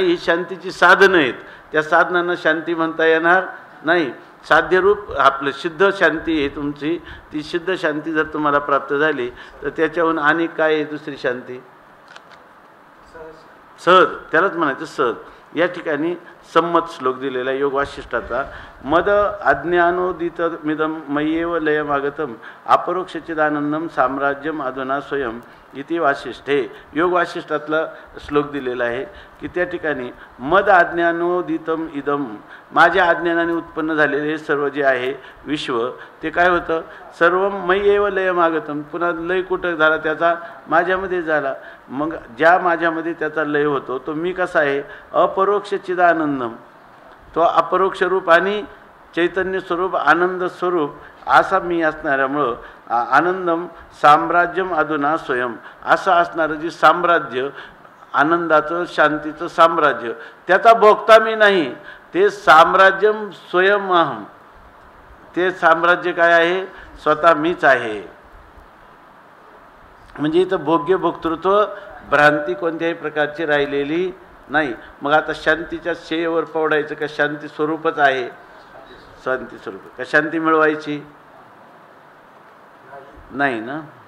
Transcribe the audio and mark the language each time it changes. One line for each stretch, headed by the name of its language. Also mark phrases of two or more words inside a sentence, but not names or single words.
Marathi: ही शांतीची साधनं आहेत, त्या साधनांना शांती म्हणता येणार नाही. साध्यरूप आपलं सिद्ध शांती आहे तुमची, ती सिद्ध शांती जर तुम्हाला प्राप्त झाली तर त्याच्याहून आणि काय आहे दुसरी शांती, सहज, त्यालाच म्हणायचं सहज. या ठिकाणी संमत श्लोक दिलेला योग वाशिष्ठाचा.
Sanskrit: मद अज्ञानोदित मिदम मय्येव लयमागतम अपरोक्षचिदानंदम साम्राज्यम अधुना स्वयं इति वाशिष्ठे.
Marathi: योग वाशिष्ठातला श्लोक दिलेला आहे की त्या ठिकाणी
Sanskrit: मद अज्ञानोदितम इदम,
Marathi: माझ्या अज्ञानाने उत्पन्न झालेले हे सर्व जे आहे विश्व ते काय होतं, सर्व
Sanskrit: मय्येव लयमागतम,
Marathi: पुन्हा लय कुठं झाला त्याचा, माझ्यामध्ये झाला. मग ज्या माझ्यामध्ये त्याचा लय होतो तो मी कसा आहे,
Sanskrit: अपरोक्ष चिदानंदम,
Marathi: तो अपरोक्ष रूप आणि चैतन्य स्वरूप आनंद स्वरूप असा मी असणाऱ्यामुळं
Sanskrit: आनंदम साम्राज्यम अधुना स्वयं
Marathi: असं असणारं जे साम्राज्य आनंदाचं शांतीचं साम्राज्य त्याचा भोगता मी नाही, ते
Sanskrit: साम्राज्यम स्वयं अहम,
Marathi: ते साम्राज्य काय आहे स्वतः मीच आहे. म्हणजे इथं भोग्य भोक्तृत्व भ्रांती कोणत्याही प्रकारची राहिलेली नाही. मग आता शांतीच्या शेयेवर पवडायचं का शांती स्वरूपच आहे, शांती स्वरूप का शांती मिळवायची नाही ना.